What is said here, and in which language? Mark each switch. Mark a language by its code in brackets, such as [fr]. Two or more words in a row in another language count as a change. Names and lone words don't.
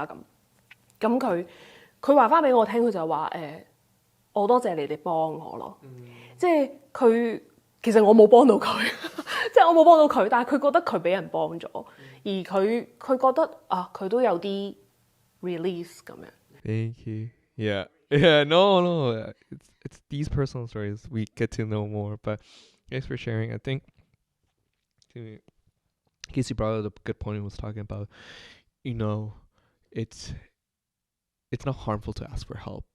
[yue] 咁佢話翻俾我聽，佢就話我多謝你哋幫我咯。即係其實我冇幫到佢，即係我冇幫到佢，但係佢覺得佢俾人幫咗，而佢覺得佢都有啲 release 咁樣。 [en] Thank you. Yeah. No. It's these personal stories we get to know more. But thanks for sharing. I think Kayci brought up a good point and was talking about, it's not harmful to ask for help.